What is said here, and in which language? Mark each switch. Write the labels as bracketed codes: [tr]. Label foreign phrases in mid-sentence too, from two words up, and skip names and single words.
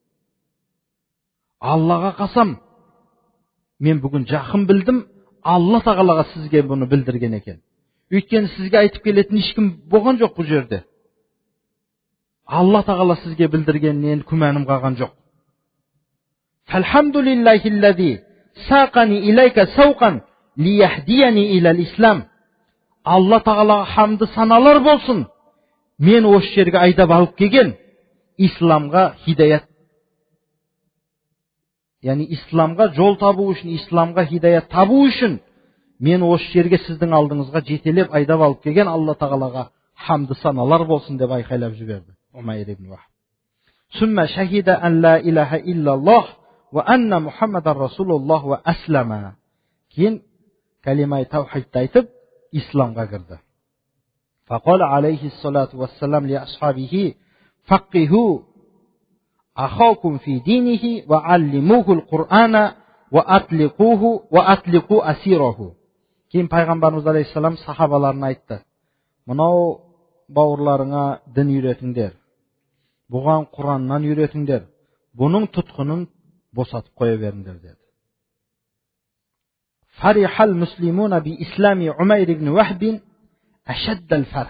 [kk] Аллаға қасам, мен бүгін жақын білдім, Алла тағалаға сізге бұны білдірген екен. Өйткені сізге айтып келетін ешкім болған жоқ бұл жерде. Алла тағала сізге білдіргеннен күмәнім қалған жоқ. [ar] فالحمد لله الذي ساقني إليك سوقا ليهديني إلى الإسلام. [kk] Алла тағалаға хамды саналар болсын. Мен осы жерге айдап алып келген исламға хидаят. Яғни исламға жол табу үшін, исламға хидаят табу үшін мен осы жерге сіздің алдыңызға жетелеп айдап алып келген Алла тағалаға хамды саналар болсын деп айқайлап жіберді Умайр ибн Вахб. [ar] ثم شهد أن لا إله إلا الله وأن محمدا رسول الله وأسلم. [kk] Кейін калимай таухидты айтып исламға кірді. [ar] فقال عليه الصلاة والسلام لأصحابه فقهوا أخاكم في دينه وعلموه القرآن وأطلقوا أسيره. [kk] Кейін пайғамбарымыз алейхиссалам сахабаларына айтты: мынау бауырларыңа дін үйретіңдер, бұған Құраннан үйретіңдер, бұның тұтқынын босатып қоя беріңдер деді. [ar] ففرح المسلمون بإسلام عمير بن وهب أشد الفرح.